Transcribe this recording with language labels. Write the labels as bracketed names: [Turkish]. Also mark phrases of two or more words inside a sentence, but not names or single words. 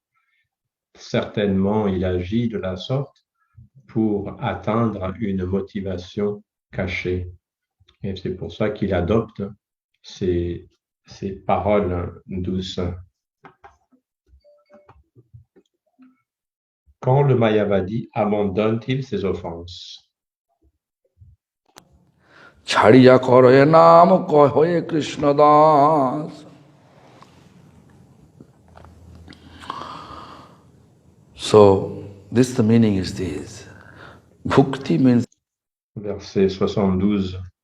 [French] Certainement, il agit de la sorte pour atteindre une motivation cachée. Et c'est pour ça qu'il adopte ces paroles douces. Quand le Mayavadi abandonne-t-il ses offenses? [Bangla] ছাড়িয়া করে নাম কহয়ে কৃষ্ণ দাস. [English] So, the meaning is this. Bhukti means... [French] Verset 72.